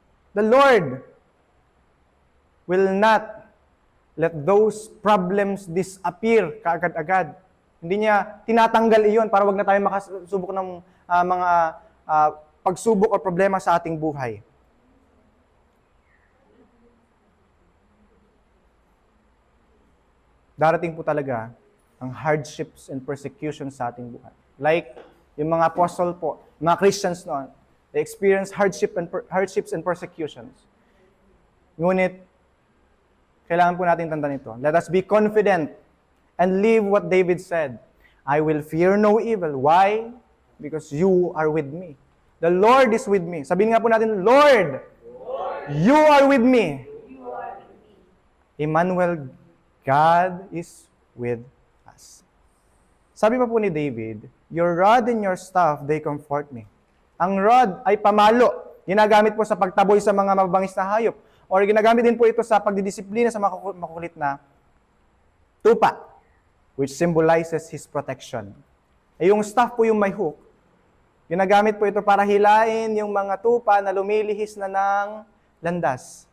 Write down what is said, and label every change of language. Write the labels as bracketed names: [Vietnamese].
[English] The Lord will not let those problems disappear [Filipino] kaagad-agad. Hindi niya tinatanggal iyon para wag na tayo makasubok ng mga pagsubok o problema sa ating buhay. Darating po talaga ang [English] hardships and persecutions [Filipino] sa ating buhay. [English] Like [Filipino] yung mga apostle po, mga Christians noon, [English] they experience hardships and persecutions. [Filipino] Ngunit, kailangan po natin tandaan ito. [English] Let us be confident and live what David said. I will fear no evil. Why? Because you are with me. The Lord is with me. [Filipino] Sabihin nga po natin, [English] Lord, you are with me. Emmanuel, God is with us. [Filipino] Sabi pa po ni David, [English] your rod and your staff, they comfort me. [Filipino] Ang rod ay pamalo. Ginagamit po sa pagtaboy sa mga mababangis na hayop. Or ginagamit din po ito sa pagdidisiplina sa makukulit na tupa, [English] which symbolizes His protection. [Filipino] Yung staff po yung may hook. Ginagamit po ito para hilain yung mga tupa na lumilihis na ng landas.